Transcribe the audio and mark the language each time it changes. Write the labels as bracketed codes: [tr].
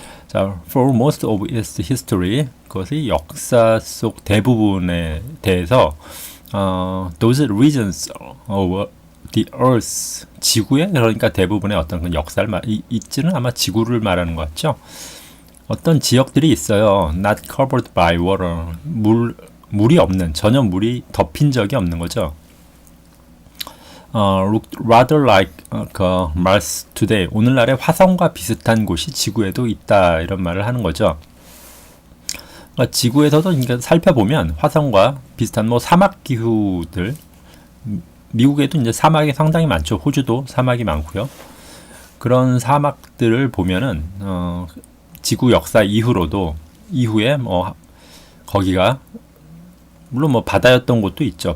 [ko] 자, [en] for most of its history, [ko] 그것의 역사 속 대부분에 대해서 [en] those regions of the Earth, [ko] 지구에 그러니까 대부분의 어떤 그 역사를 있지는 아마 지구를 말하는 것 같죠. 어떤 지역들이 있어요. [en] Not covered by water, [ko] 물이 없는, 전혀 물이 덮인 적이 없는 거죠. [en] Looked rather like Mars today. [ko] 오늘날의 화성과 비슷한 곳이 지구에도 있다 이런 말을 하는 거죠. 그러니까 지구에서도 그러니까 살펴보면 화성과 비슷한 뭐 사막 기후들, 미국에도 이제 사막이 상당히 많죠. 호주도 사막이 많고요. 그런 사막들을 보면은 지구 역사 이후에 뭐 거기가 물론 뭐 바다였던 곳도 있죠.